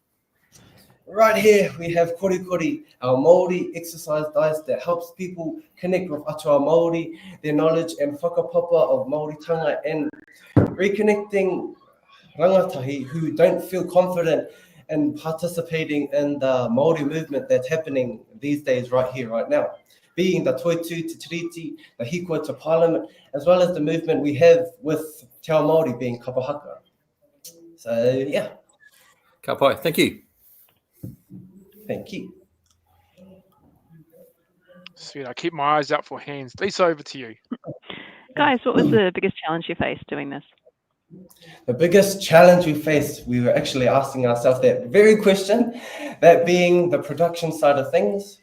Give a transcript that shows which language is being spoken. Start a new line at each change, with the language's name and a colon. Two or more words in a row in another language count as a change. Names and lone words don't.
English: Right here, we have Korikori, our Māori exercise diet that helps people connect with
Māori: Atua Māori,
English: their knowledge and whakapapa of Māoritanga, and reconnecting rangatahi who don't feel confident in participating in the Māori movement that's happening these days right here, right now. Being the Toitu to Tiriti, the Hikua to Parliament, as well as the movement we have with Te Ao Māori being kapahaka. So, yeah.
Māori: Ka pai.
English: Thank you. Thank you. Sweet. I keep my eyes out for hands. Lisa, over to you. Guys, what was the biggest challenge you faced doing this? The biggest challenge we faced, we were actually asking ourselves that very question, that being the production side of things.